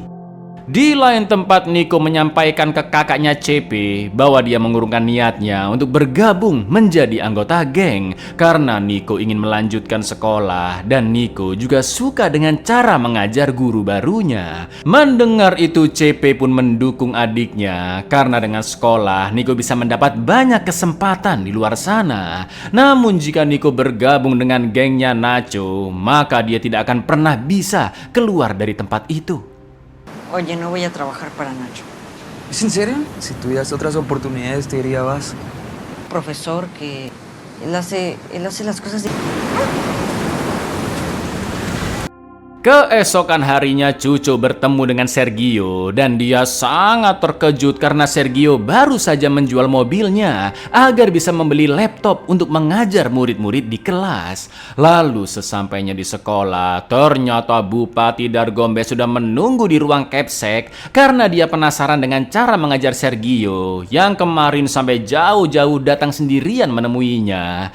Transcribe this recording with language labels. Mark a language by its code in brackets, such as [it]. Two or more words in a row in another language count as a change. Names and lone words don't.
[id] Di lain tempat Niko menyampaikan ke kakaknya CP bahwa dia mengurungkan niatnya untuk bergabung menjadi anggota geng karena Niko ingin melanjutkan sekolah dan Niko juga suka dengan cara mengajar guru barunya. Mendengar itu CP pun mendukung adiknya karena dengan sekolah Niko bisa mendapat banyak kesempatan di luar sana. Namun jika Niko bergabung dengan gengnya Nacho, maka dia tidak akan pernah bisa keluar dari tempat itu. [es] Oye, no voy a trabajar para Nacho. ¿Es en serio? Si tuvieras otras oportunidades, te diría vas. Profesor, que él hace las cosas de... [id] Keesokan harinya Cucu bertemu dengan Sergio dan dia sangat terkejut karena Sergio baru saja menjual mobilnya agar bisa membeli laptop untuk mengajar murid-murid di kelas. Lalu sesampainya di sekolah, ternyata Bupati Dargombes sudah menunggu di ruang Kepsek karena dia penasaran dengan cara mengajar Sergio yang kemarin sampai jauh-jauh datang sendirian menemuinya.